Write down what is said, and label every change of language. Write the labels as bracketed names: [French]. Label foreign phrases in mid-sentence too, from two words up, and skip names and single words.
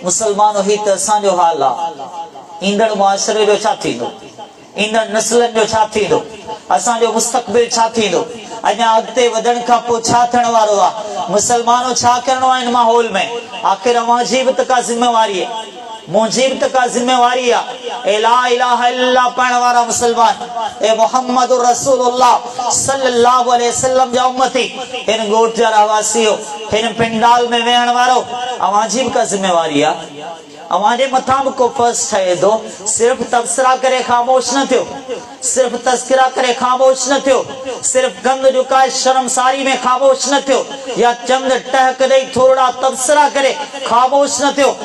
[Sindhi] मुसलमानो ही त असांजो हाल आहे। ईंदड़ मुआशिरे जो छा थींदो, ईंदड़ नस्लनि जो छा थींदो, असांजो मुस्तक़बिल छा थींदो, अञा अॻिते वधण खां पोइ छा थियण वारो आहे। मुसलमानो छा करणो आहे इन माहौल में, आख़िर अवांजी बि त का ज़िम्मेवारी आहे, मुंहिंजी बि त का ज़िम्मेवारी आहे। ए [Arabic] لا إله إلا الله [Sindhi] पढ़ण वारा मुसलमान, ए [Arabic] محمد رسول الله صلى الله عليه وسلم [Sindhi] जा उम्मती, हिन ॻोठ जा रहवासी हो, हिन पिंडाल में वेहण वारो, अवांजी बि का ज़िम्मेवारी आहे। अवांजे मथां बि को फर्ज़ ठहे थो। सिर्फ़ तबसरा करे ख़ामोश न थियो, सिर्फ़ तज़किरा करे ख़ामोश न थियो, सिर्फ़ गंद झुकाए शर्मसारी में ख़ामोश न थियो, या चंद टहक ॾेई थोरा तबसरा करे ख़ामोश न थियो।